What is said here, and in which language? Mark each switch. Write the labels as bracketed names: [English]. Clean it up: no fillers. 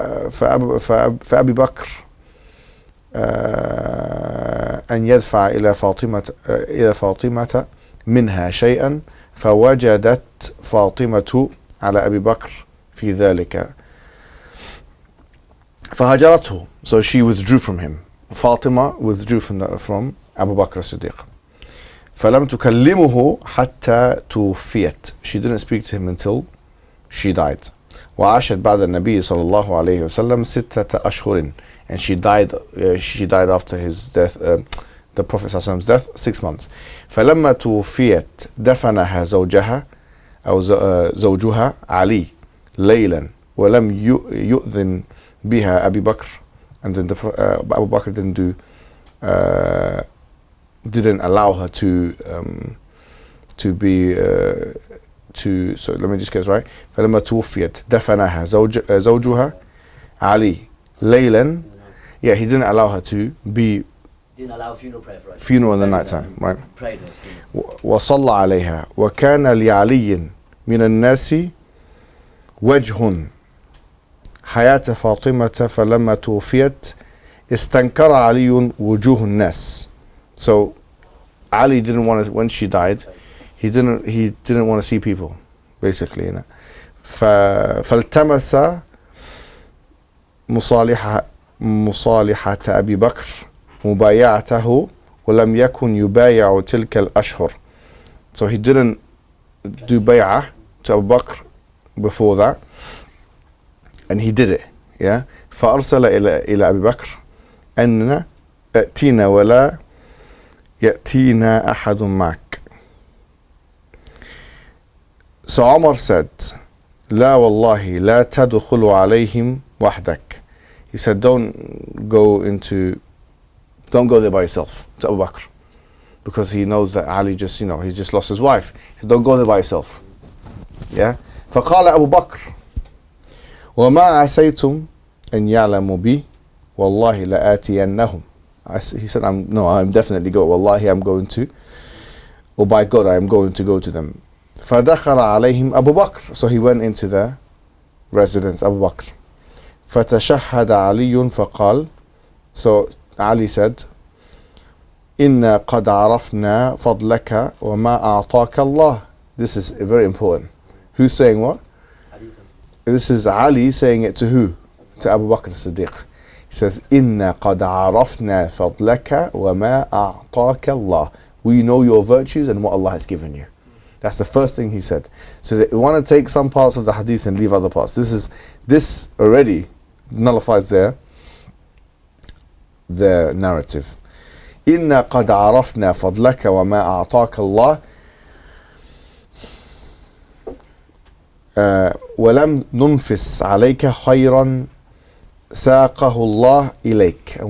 [Arabic] فأبي بكر أن يدفع إلى فاطمة منها شيئا فوجدت فاطمة على أبي بكر في ذلك فهجرته. [English] So she withdrew from him. Fatima withdrew from Abu Bakr as-Siddiq. [Arabic] فلم تكلمه حتى توفيت. [English] She didn't speak to him until she died. [Arabic] وعاشت بعد النبي صلى الله عليه وسلم 6 أشهر. [English] And she died after his death, the Prophet ﷺ's death, 6 months. [Arabic] فلما توفيت دفنها زوجها علي ليلا ولم يؤذن بها أبي بكر. [English] And then Abu Bakr didn't allow her to be so let me just get this right. [Arabic] فلما توفيت دفنها زوجها علي ليلا. [English] Yeah, he didn't allow her to be. Didn't allow funeral prayer for her. Funeral in the night time, right? Prayed her. [Arabic] وصلى عليها وكان لعلي من الناس وجه حياة فاطمة فلما توفيت استنكر علي وجوه الناس. [English] So Ali didn't want to, when she died, he didn't want to see people, basically, you know. [Arabic] فالتمس مصالحة أبي بكر مبايعته ولم يكن يبايع تلك الأشهر. [English] So he didn't do bay'ah to Abu Bakr before that, and he did it. Yeah. [Arabic] فأرسل إلى أبي بكر أن ائتينا ولا يأتينا أحد معك. [English] So Umar said, [Arabic] لا والله لا تدخل عليهم وحدك. [English] He said, don't go there by yourself to Abu Bakr, because he knows that Ali just, he's just lost his wife. He said, don't go there by yourself. Yeah. [Arabic] فقال أبو بكر وما عسيتم أن يعلموا بي والله لآتينهم. [English] He said, I'm definitely going. Wallahi, I'm going to. Or by God, I am going to go to them. [Arabic] فدخل عليهم أبو بكر. [English] So he went into their residence, Abu Bakr. [Arabic] فتشهد علي فقال. [English] So Ali said, [Arabic] إنا قد عرفنا فضلك وما أعطاك الله. [English] This is very important. Who's saying what? This is Ali saying it to who? To Abu Bakr as-Siddiq. He says, [Arabic] إنا قد عرفنا فضلك وما أعطاك الله. [English] We know your virtues and what Allah has given you. That's the first thing he said. So that we want to take some parts of the hadith and leave other parts. This already nullifies their narrative. [Arabic] إنا قد عرفنا فضلك وما أعطاك الله ولم ننفس عليك خيرا ساقه الله إليك.